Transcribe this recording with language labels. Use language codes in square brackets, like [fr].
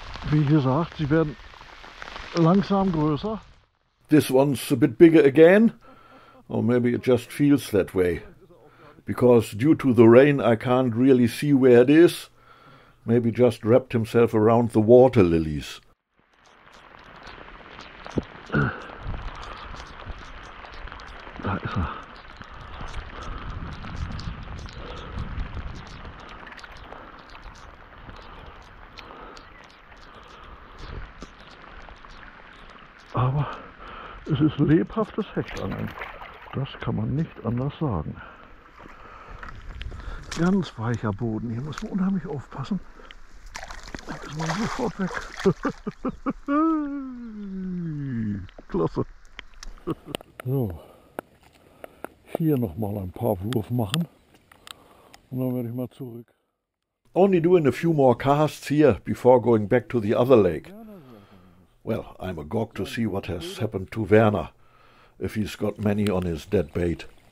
[de] Wie gesagt, sie werden langsam größer. [en] This one's a bit bigger again, or maybe it just feels that way. Because due to the rain I can't really see where it is. Maybe just wrapped himself around the water lilies. [de] Da ist er. Aber es ist lebhaftes Hechtangeln. Das kann man nicht anders sagen. Ganz weicher Boden. Hier muss man unheimlich aufpassen. Da ist man sofort weg. Klasse. So. Hier nochmal ein paar Wurf machen. Und dann werde ich mal zurück. [en] Only doing a few more casts here before going back to the other lake. Well, I'm agog to see what has happened to Werner, if he's got many on his dead bait.